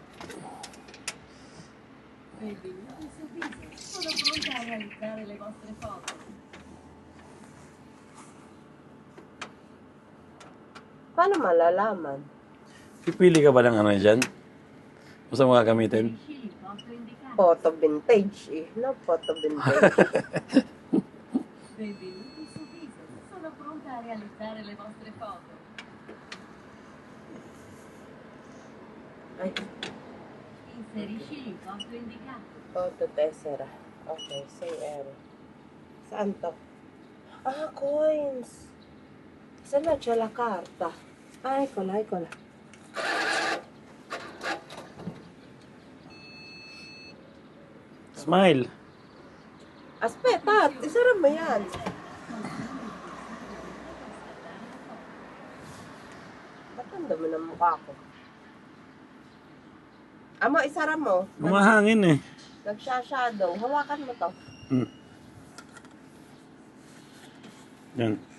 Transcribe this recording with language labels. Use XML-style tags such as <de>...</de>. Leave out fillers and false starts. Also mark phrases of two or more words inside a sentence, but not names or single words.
<tl>Paano malalaman? Pipili ka ba ng ano dyan? Kung saan mo gagamitin?</tl> <en>Photo vintage eh. No, photo vintage.</en> <it>Benvenuti su Viso, sono pronta a realizzare le vostre foto.</it> <tl>Ay,</tl> <it>Inserisci l'importo indicato. photo tessera.</it> <en>Okay, say aero.</en> <tl>Saan to? Ah, coins. Saan na</tl> <it>c'è la carta? Ah, eccola, eccola.</it> <en>Smile.</en> <it>Aspetta,</it> <tl>isara mo yan. Ba't ang dami ng mukha ko? Amo, isara mo. Umahangin eh. Nagsha-shadow. Hawakan mo to. Yan.</tl>